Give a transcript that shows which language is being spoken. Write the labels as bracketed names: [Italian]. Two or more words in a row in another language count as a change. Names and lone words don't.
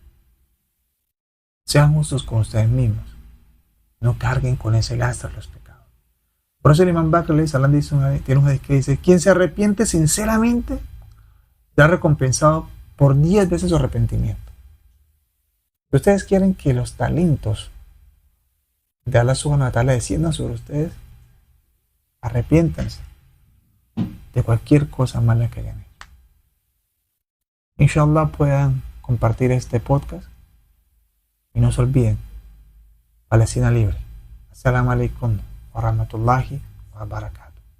[Spanish] Sean justos con ustedes mismos. No carguen con ese lastre los pecados. Por eso el imam Bakr tiene un hadith que dice, quien se arrepiente sinceramente será recompensado por 10 veces su arrepentimiento. Si ustedes quieren que los talentos de [Arabic] الله سبحانه وتعالى [Spanish] desciendan sobre ustedes, arrepiéntanse de cualquier cosa mala que hayan hecho. Inshallah puedan compartir este podcast. Y no se olviden, Palestina libre. [Arabic] السلام عليكم ورحمة الله وبركاته.